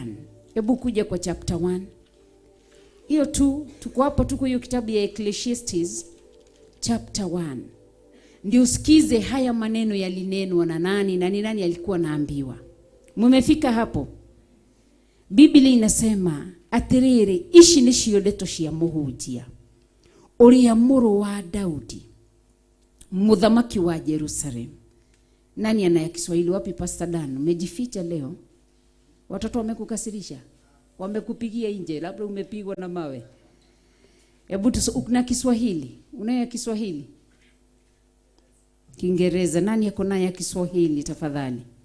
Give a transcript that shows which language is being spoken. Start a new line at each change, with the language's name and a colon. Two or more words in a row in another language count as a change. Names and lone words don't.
Swahili: Hebu kuja kwa chapter 1. Hiyo tu, tuko hapo, tuko hiyo kitabu ya Ecclesiastes chapter 1. Ndio usikize haya maneno yalinenwa na nani na ni nani alikuwa naambiwa. Mumefika hapo? Biblia inasema
Kikuyu: atiriri, ici nicio ndeto cia muhunjia uria muru wa Daudi, muthamaki wa Jerusalem.
Swahili: Nani ana Kiswahili? Wapi Pastor Dan? Umejificha leo? Watoto wamekukasirisha? Wamekupigia nje? Labda umepigwa na mawe? Hebu una Kiswahili? Unayo Kiswahili? Kiingereza? Nani yako nayo Kiswahili tafadhali?